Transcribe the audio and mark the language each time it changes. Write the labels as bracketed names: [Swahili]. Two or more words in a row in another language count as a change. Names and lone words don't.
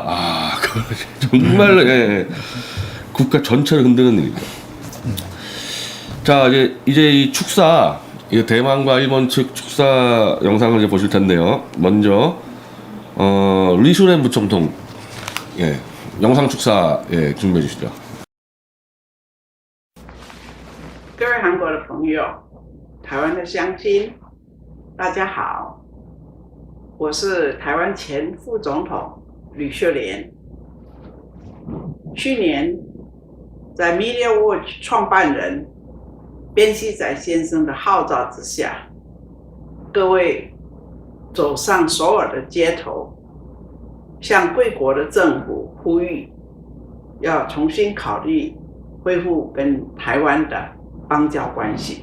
[Korean] 그거 정말 국가 전체를 흔드는 일이죠. 자, 이제 이 축사, 대만과 일본 측 축사 영상을 이제 보실 텐데요. 먼저 리슈렌 부총통 영상 축사 준비해 주시죠. [Chinese] 各位韩国的朋友，台湾的乡亲，大家好，我是台湾前副总统吕秀莲。去年，在 Media Watch 创办人边西仔先生的号召之下，各位走上首尔的街头，向贵国的政府呼吁，要重新考虑恢复跟台湾的邦交关系。